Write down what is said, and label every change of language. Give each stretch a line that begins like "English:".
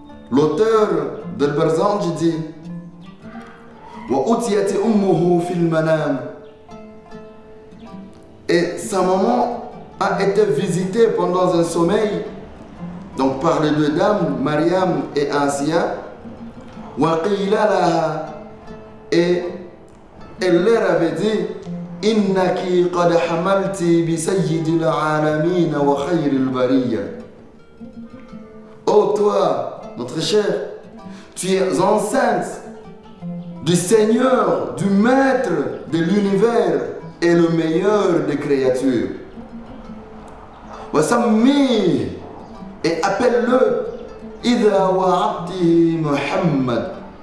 French: L'auteur de Al-Barzanji dit
Arabic: وَأُتِيَتِ أُمُّهُ فِي الْمَنَامِ.
French: Et sa maman a été visitée pendant un sommeil, donc par les deux dames, Mariam et Asia.
Arabic: وَقِيلَ لَهَا,
French: et elle leur avait dit
Arabic: إِنَّكِ قَدْ حَمَلْتِ بِسَيِّدِ الْعَالَمِينَ وَخَيْرِ الْبَرِيَّةِ.
French: Oh toi, notre chère, tu es enceinte du Seigneur, du Maître de l'univers et le meilleur des créatures.
Arabic: وَسَمِّيهِ,
French: et appelle-le
Arabic: إِذَا وَعَدْتِهِ Muhammad.